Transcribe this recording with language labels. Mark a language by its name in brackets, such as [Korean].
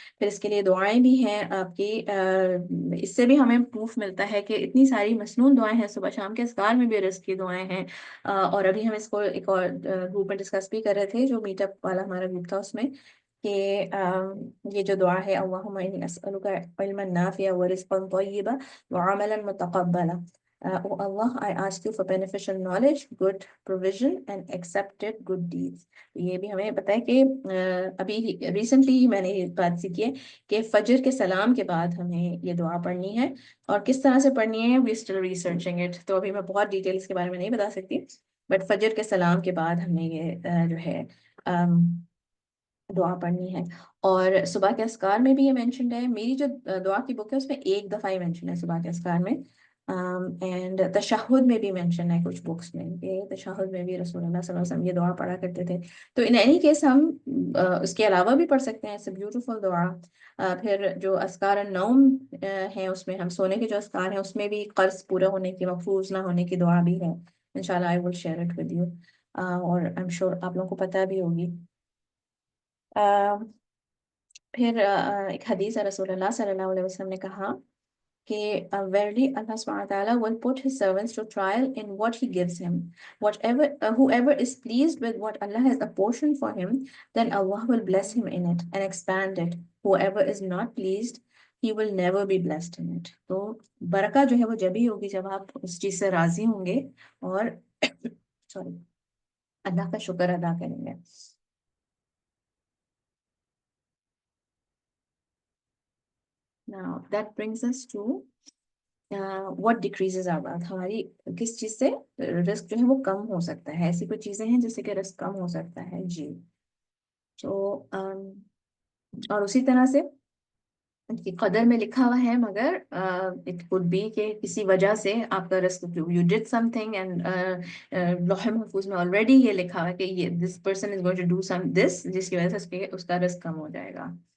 [Urdu] پھر اس کے لیے دعائیں بھی ہیں آپ کی, اس سے بھی ہمیں پروف ملتا ہے کہ اتنی ساری مسنون دعائیں ہیں, صبح شام کے اذکار میں بھی رزق کی دعائیں ہیں. اور ابھی ہم اس کو ایک اور گروپ میں ڈسکس بھی کر رہے تھے جو میٹ اپ والا ہمارا گروپ تھا, اس میں کہ یہ جو دعا ہے [Arabic] اللہم انی اسألک علما نافعا ورزقا طیبا وعملا متقبلا. [English] Oh Allah, I ask you for beneficial knowledge, good provision and accepted good deeds. [Urdu] یہ بھی ہمیں پتہ ہے کہ ابھی ریسنٹلی میں نے یہ بات سیکھی ہے کہ فجر کے سلام کے بعد ہمیں یہ دعا پڑھنی ہے اور کس طرح سے پڑھنی ہے [English] we still researching it. [Urdu] تو ابھی میں بہت ڈیٹیل اس کے بارے میں نہیں بتا سکتی, بٹ فجر کے سلام کے بعد ہمیں یہ جو ہے دعا پڑھنی ہے. اور صبح کے اذکار میں بھی یہ مینشنڈ ہے. میری جو دعا کی بک ہے اس میں ایک دفعہ ہی مینشن ہے صبح کے اذکار میں, اینڈ تشہد میں بھی مینشن ہے کچھ بکس میں کہ تشہد میں بھی رسول اللہ صلی اللہ علیہ وسلم یہ دعا پڑھا کرتے تھے. تو [English] in any case [Urdu] ہم اس کے علاوہ بھی پڑھ سکتے ہیں. [English] It's a beautiful دعا. [Urdu] پھر جو اذکار النوم ہیں اس میں ہم سونے کے جو اذکار ہیں اس میں بھی قرض پورا ہونے کی مفروض نہ ہونے کی دعا بھی ہے. [English] انشاءاللہ I will share it with you. [Urdu] اور [English] I'm sure [Urdu] آپ لوگوں کو پتہ بھی ہوگی. پھر ایک حدیث ہے رسول اللہ صلی اللہ علیہ وسلم نے کہا کہ [English] verily Allah subhanahu wa ta'ala will put his servants to trial in what he gives him. Whoever is pleased with what Allah has apportioned for him, then Allah will bless him in it and expand it. Whoever is not pleased, he will never be blessed in it. [Urdu] تو برکہ جو ہے وہ جب ہی ہوگی جب آپ اس چیز سے راضی ہوں گے اور سوری اللہ کا شکر ادا کریں گے. [English] Now that brings us to what decreases our wealth. [Urdu] ہماری کس چیز سے رزق جو ہے وہ کم ہو سکتا ہے. ایسی کوئی چیزیں ہیں جس سے کہ رزق کم ہو سکتا ہے. جی تو اور اسی طرح سے کی قدر میں لکھا ہوا ہے مگر [English] it could be [Urdu] کہ کسی وجہ سے آپ کا رزق [English] you did something and [Urdu] لوح محفوظ میں already یہ لکھا ہوا ہے کہ [English] this person is going to do this [Urdu] جس کی وجہ سے اس کا رزق کم ہو جائے گا.